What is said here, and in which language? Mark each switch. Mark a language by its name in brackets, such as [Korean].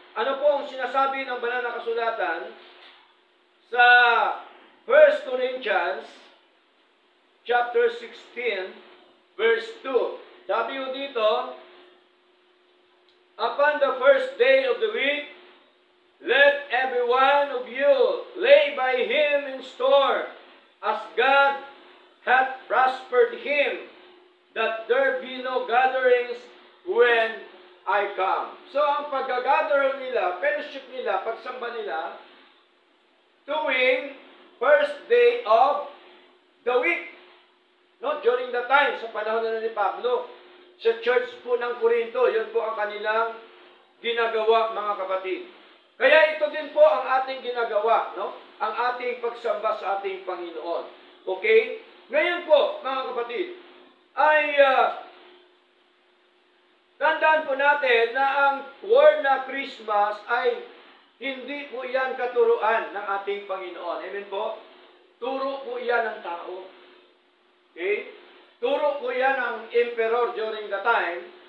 [Filipino] Ano po ang sinasabi ng banal na kasulatan sa 1 Corinthians chapter 16 verse 2? Sabi ko dito, [English] upon the first day of the week, let every one of you lay by him in store, as God hath prospered him, that there be no gatherings when I come. [Filipino] So, ang pag-gather nila, fellowship nila, pagsamba nila, tuwing [English] first day of the week. No, during the time, [Filipino] sa panahon na ni Pablo, sa church po ng Corinto, yun po ang kanilang ginagawa, mga kapatid. Kaya ito din po ang ating ginagawa, no? Ang ating pagsamba sa ating Panginoon. Okay? Ngayon po, mga kapatid, ay tandaan po natin na ang word na Christmas ay hindi po yan katuruan ng ating Panginoon. Amen po? Turo po yan ng tao. Okay? Turo po yan ng emperor [English] during the time.